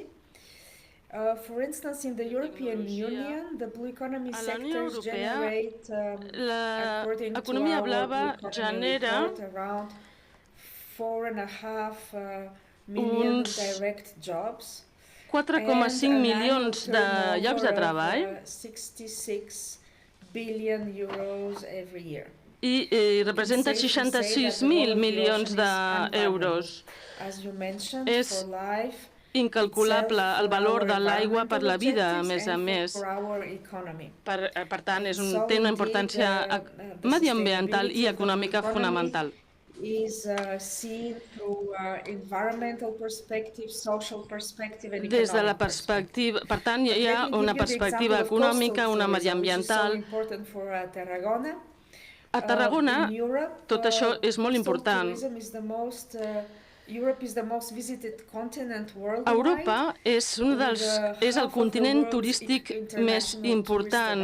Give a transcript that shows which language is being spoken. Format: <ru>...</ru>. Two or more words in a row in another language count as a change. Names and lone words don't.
<en>For instance, in the European Union, the blue economy sectors generate, according to our blue economy report, around 4.5 million direct jobs.</en> <ca>4,5 milions de llocs de treball</ca> <en>66 billion euros every year.</en> <ca>I representa 66.000 milions d'euros. És incalculable el valor de l'aigua per la vida, a més. Per tant, té una importància mediambiental i econòmica fonamental.</ca> <en>Is seen through environmental perspective, social perspective and</en> <ca>des de la perspectiva, per tant, hi ha una perspectiva econòmica, una mediambiental. A Tarragona, tot això és molt important. Europa és el continent turístic més important.</ca>